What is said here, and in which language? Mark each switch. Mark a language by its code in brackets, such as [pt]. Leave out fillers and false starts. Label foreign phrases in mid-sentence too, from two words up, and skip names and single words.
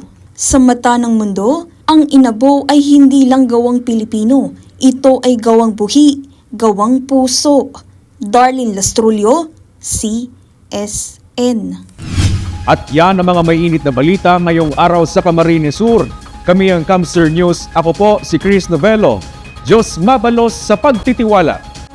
[tl] Sa mata ng mundo, ang Inabo ay hindi lang gawang Pilipino. Ito ay gawang Buhi, gawang puso. Darlene Lastrulio, CSN. At yan ang mga mainit na balita ngayong araw sa Camarines Sur. Kami ang Kamsur News. Ako po si Chris Novello. [bik] Diyos mabalos sa pagtitiwala.